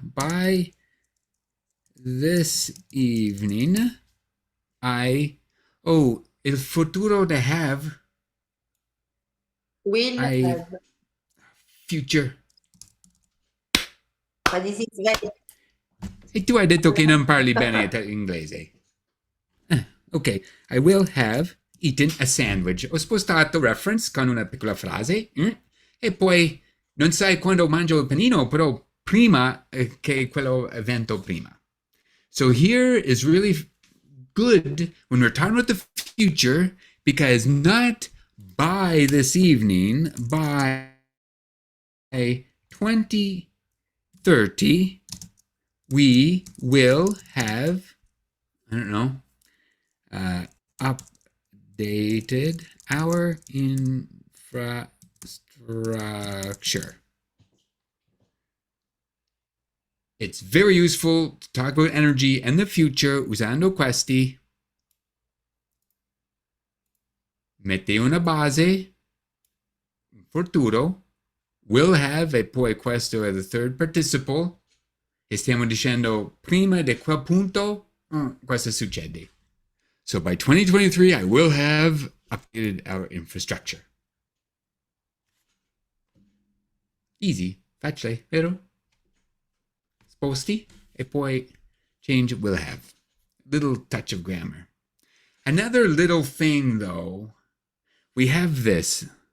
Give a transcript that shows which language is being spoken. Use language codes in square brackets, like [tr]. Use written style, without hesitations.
[en] By this evening, [it] il futuro di have. [en] Will have. Future. But this is very... [it] E tu hai detto che non parli bene inglese. [en] Ok, I will have eaten a sandwich. [it] Ho spostato reference con una piccola frase e poi non sai quando mangio il panino, però prima che quello evento prima. [en] So here is really good when we're talking about the future because not by this evening, by 2030, we will have, I don't know, updated our infrastructure. It's very useful to talk about energy and the future [it] usando questi. Mette una base, futuro, [en] will have [it] e poi questo è [en] the third participle. [it] E stiamo dicendo prima di quel punto, questo succede. [en] So by 2023, I will have updated our infrastructure. Easy, [it] facile, vero? Sposti e poi [en] change will have. Little touch of grammar. Another little thing though, we have this.